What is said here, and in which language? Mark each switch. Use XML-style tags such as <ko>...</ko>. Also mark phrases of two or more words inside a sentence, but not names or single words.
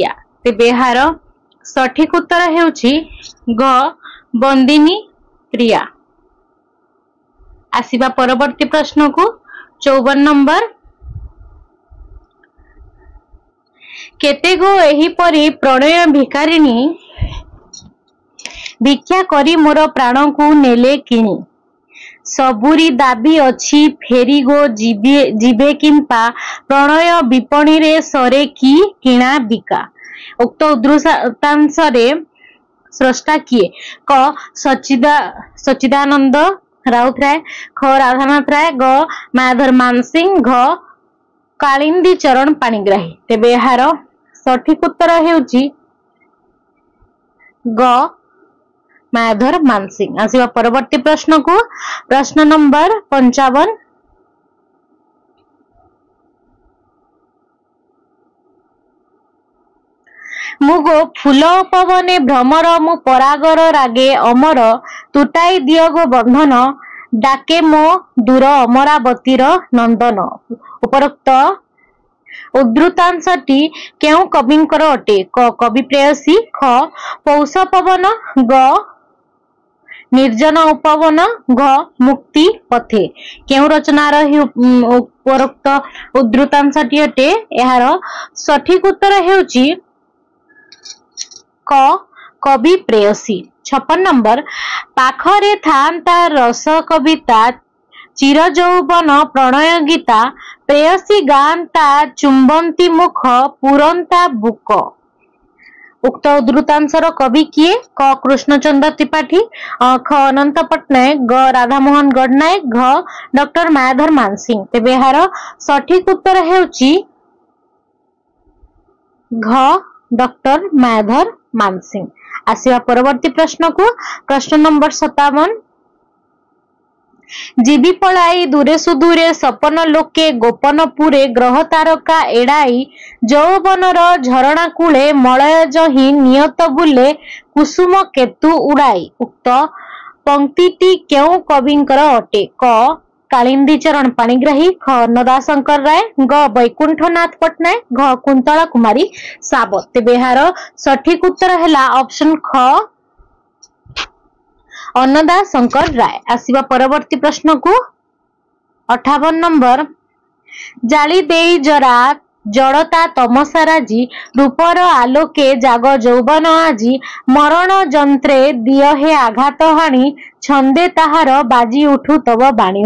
<or>ତେବେ ଏହାର ସଠିକ ଉତ୍ତର ହେଉଛି ଗ ବନ୍ଦିନୀ ପ୍ରିୟା। ଆସିବା ପରବର୍ତ୍ତୀ ପ୍ରଶ୍ନ କୁ 54 ନମ୍ବର କେତେ ଗୋ ଏହି ପରି ପ୍ରଣୟ ଭିକାରିଣୀ ଭିକ୍ଷା କରି ମୋର ପ୍ରାଣ କୁ ନେଲେ କିଣି ସବୁରି ଦାବି ଅଛି ଫେରି ଗୋ ଜୀବେ କିମ୍ପା ପ୍ରଣୟ ବିପଣୀ ରେ ସରେ କି କିଣା ବିକା। ଉକ୍ତ ଉଦ୍ଧୃତାଂଶରେ ସ୍ରଷ୍ଟା କିଏ କ ସଚ୍ଚିଦାନନ୍ଦ ରାଉତରାୟ ଖ ରାଧାନାଥ ରାୟ ଗ ମାୟାଧର ମାନସିଂହ ଘ କାଳିନ୍ଦୀ ଚରଣ ପାଣିଗ୍ରାହୀ। ତେବେ ଏହାର ସଠିକ ଉତ୍ତର ହେଉଛି ଗ ମାୟାଧର ମାନସିଂହ। ଆସିବା ପରବର୍ତ୍ତୀ ପ୍ରଶ୍ନ କୁ ପ୍ରଶ୍ନ ନମ୍ବର 55 ମୁଁ ଗୋ ଫୁଲ ପବନେ ଭ୍ରମର ମୁଁ ପରାଗର ରାଗେ ଅମର ତୁଟାଇ ଦିଅ ଗୋ ବନ୍ଧନ ଡାକେ ମୋ ଦୂର ଅମରାବତୀର ନନ୍ଦନ। ଉପରୋକ୍ତ ଉଦ୍ଧୃତାଂଶଟି କେଉଁ କବିଙ୍କର ଅଟେ କ କବି ପ୍ରେୟସୀ ଖ ପୌଷ ପବନ ଗ ନିର୍ଜନ ଉପବନ ଘ ମୁକ୍ତି ପଥେ। କେଉଁ ରଚନାର ଉପରୋକ୍ତ ଉଦ୍ଧୃତାଂଶଟି ଅଟେ ଏହାର ସଠିକ ଉତ୍ତର ହେଉଛି କ କବି ପ୍ରେୟସୀ। 56 ନମ୍ବର ପାଖରେ ଥାଆନ୍ତା ରସ କବିତା ଚିର ଯୌବନ ପ୍ରଣୟ ଗୀତା ପ୍ରେୟସୀ ଗାଆନ୍ତା ଚୁମ୍ବନ୍ତି ମୁଖ ପୂରନ୍ତା ବୁକ। ଉକ୍ତ ଉଦ୍ଧୃତାଂଶର କବି କିଏ କ କୃଷ୍ଣଚନ୍ଦ୍ର ତ୍ରିପାଠୀ ଖ ଅନନ୍ତ ପଟ୍ଟନାୟକ ଗ ରାଧାମୋହନ ଗଡ଼ନାୟକ ଘ ଡାକ୍ତର ମାୟାଧର ମାନସିଂହ। ତେବେ ଏହାର ସଠିକ ଉତ୍ତର ହେଉଛି ଘ ଡାକ୍ତର ମାୟାଧର ମାନସିଂହ। ଆସିବା ପରବର୍ତ୍ତୀ ପ୍ରଶ୍ନ କୁ ପ୍ରଶ୍ନ ନମ୍ବର 57 ଜୀବି ପଳାଇ ଦୂରେ ସୁଦୂରେ ସପନ ଲୋକେ ଗୋପନ ପୁରେ ଗ୍ରହ ତାରକା ଏଡ଼ାଇ ଯୌବନର ଝରଣା କୂଳେ ମଳୟ ଯହିଁ ନିୟତ ବୁଲେ କୁସୁମ କେତୁ ଉଡ଼ାଇ। ଉକ୍ତ ପଂକ୍ତିଟି କେଉଁ କବିଙ୍କର ଅଟେ କ କାଳିନ୍ଦୀ ଚରଣ ପାଣିଗ୍ରାହୀ ଖ ଅନ୍ନଦାଶଙ୍କର ରାୟ ଗ ବୈକୁଣ୍ଠନାଥ ପଟ୍ଟନାୟକ ଘ କୁନ୍ତଳା କୁମାରୀ ସାବତ। ତେବେ ଏହାର ସଠିକ ଉତ୍ତର ହେଲା ଅପସନ ଖ ଅନ୍ନଦାଶଙ୍କର ରାୟ। ଆସିବା ପରବର୍ତ୍ତୀ ପ୍ରଶ୍ନ କୁ 58 ନମ୍ବର ଜାଳି ଦେଇ ଜରା ଜଡ଼ତା ତମସା ରାଜି ରୂପର ଆଲୋକେ ଜାଗ ଯୌବନ ଆଜି ମରଣ ଯନ୍ତ୍ରେ ଦିଅ ହେ ଆଘାତ ହାଣି ଛନ୍ଦେ ତାହାର ବାଜି ଉଠୁ ତବ ବାଣୀ।</or>